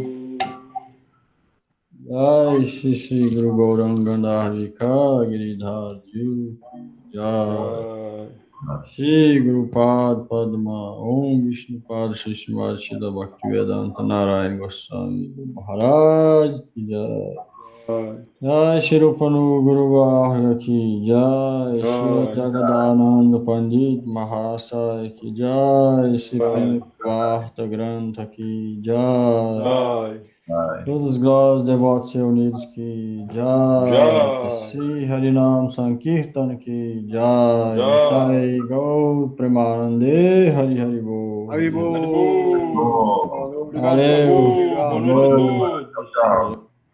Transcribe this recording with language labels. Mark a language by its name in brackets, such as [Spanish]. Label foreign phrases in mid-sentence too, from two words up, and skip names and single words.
[Hindi] जय श्री श्री गुरु गौरांग धारिका गिरिधर जी जय. श्री गुरु पाद पद्म ओम् विष्णु पाद श्री श्रीमद् शिला भक्तिवेदान्त नारायण गोस्वामी महाराज की जय. जय श्री रूपानु गुरु वर्ग की जय. श्री जगदानन्द पण्डित महाशय की जय. श्री वार्ता ग्रन्थ की जय. Jai. [Portuguese] Todos os glórias devotos reunidos que Jai, Shri Harinam Sankirtan que Jai, [Bangla] নিতাই গৌর প্রেমানন্দে হরি হরি বোল. হরি বোল. [Portuguese] Obrigado, Valeu. Prabhu. Boa noite a todos. Tchau.